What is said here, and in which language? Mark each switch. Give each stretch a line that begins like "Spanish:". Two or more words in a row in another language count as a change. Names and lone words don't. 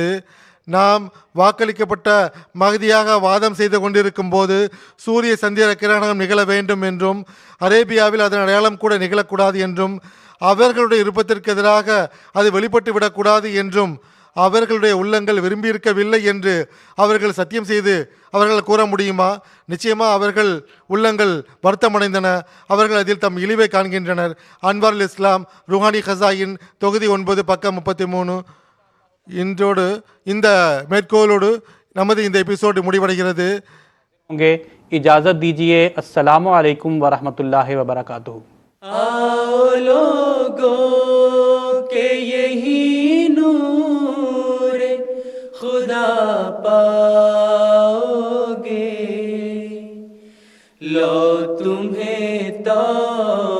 Tamil: நாம் வாக்களிக்கப்பட்ட மகதியாக வாதம் செய்து கொண்டிருக்கும் போது சூரிய சந்திர கிரகணம் நிகழ வேண்டும் என்றும் அரேபியாவில் அதன் அடையாளம் கூட நிகழக்கூடாது என்றும் அவர்களுடைய விருப்பத்திற்கு எதிராக அது வெளிப்பட்டு விடக்கூடாது என்றும் அவர்களுடைய உள்ளங்கள் விரும்பியிருக்கவில்லை என்று அவர்கள் சத்தியம் செய்து அவர்கள் கூற முடியுமா? நிச்சயமாக அவர்கள் உள்ளங்கள் வருத்தமடைந்தன. அவர்கள் அதில் தம் இழிவை காண்கின்றனர். அன்வாருல் இஸ்லாம் ருஹானி ஹசாயின் தொகுதி 9 பக்கம் 33. இன்றோடு இந்த மேற்கோளோடு நமது இந்த எபிசோடு முடிவடைகிறது.
Hindi: इजाज़त दीजिए।
Arabic: السلام عليكم ورحمة الله وبركاته.
Hindi: आओ लोगों के यही नूर खुदा पाओगे, लो तुम्हें तो